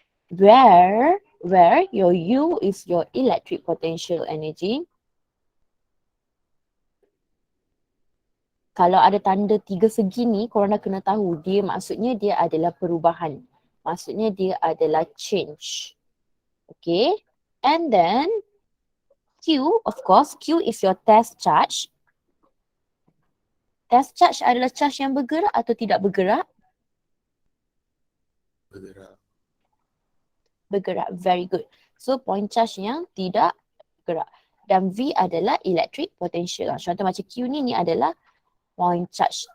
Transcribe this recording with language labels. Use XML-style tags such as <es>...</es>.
<en>Where your U is your electric potential energy.</en> <ms>Kalau ada tanda tiga segi ni, korang dah kena tahu dia maksudnya dia adalah perubahan. Maksudnya dia adalah change.</ms> <en>Okay. And then Q, of course, Q is your test charge.</en> <ms>Test charge adalah charge yang bergerak atau tidak bergerak? Bergerak.</ms> <en>Very good.</en> <ms>So point charge yang tidak bergerak. Dan V adalah electric potential. Contoh macam Q ni adalah point charge.</ms>